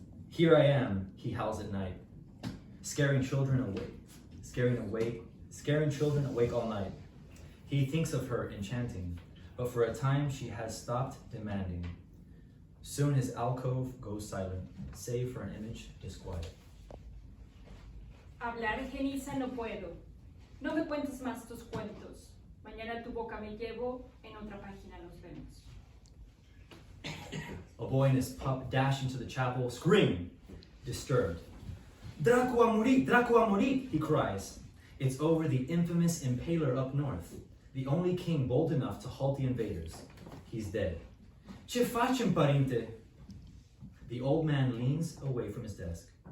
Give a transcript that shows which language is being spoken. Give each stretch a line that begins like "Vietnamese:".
English: Here I am, he howls at night, scaring children awake all night. He thinks of her enchanting, but for a time she has stopped demanding. Soon his alcove goes silent, save for an image disquiet.
Spanish: Hablar, Genisa, no puedo. No me cuentes más tus cuentos. Mañana tu boca me llevo, en otra página nos vemos.
English: A boy and his pup dash into the chapel, screaming, disturbed.
Spanish: Draco a morir,
English: he cries. It's over the infamous impaler up north, the only king bold enough to halt the invaders. He's dead.
Romanian: Ce facem, părinte?
English: The old man leans away from his desk.